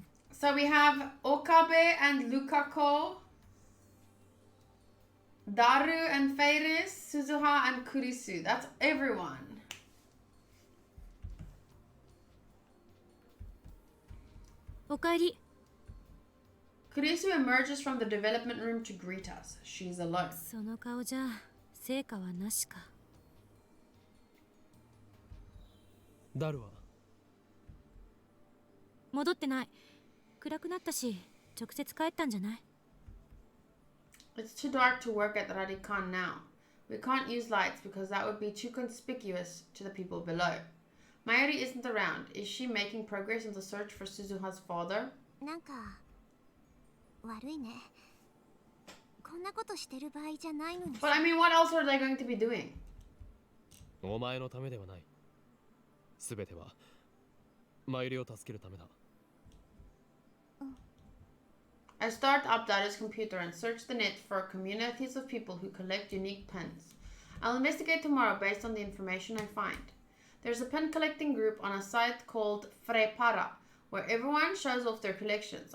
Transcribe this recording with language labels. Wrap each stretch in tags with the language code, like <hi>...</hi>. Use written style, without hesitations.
<en>So we have Okabe and Lukako, Daru and Feiris, Suzuha and Kurisu. That's everyone.</en> <ja>Okaeri.</ja> <en>Kurisu emerges from the development room to greet us. She's alone.</en> <ja>その顔じゃ成果はなしか。ダルは戻ってない。暗くなったし、直接帰ったんじゃない？</ja> <en>It's too dark to work at Radikan now. We can't use lights because that would be too conspicuous to the people below. Mayuri isn't around. Is she making progress in the search for Suzuha's father?</en> <ja>なんか悪いね。こんなことしてる場合じゃないのに。</ja> <en>But I mean, what else are they going to be doing?</en> <ja>お前のためではない。すべてはマユリを助けるためだ。</ja> <en>I start up Daru's computer and search the net for communities of people who collect unique pins. I'll investigate tomorrow based on the information I find. There's a pin collecting group on a site called Frepara, where everyone shows off their collections.</en>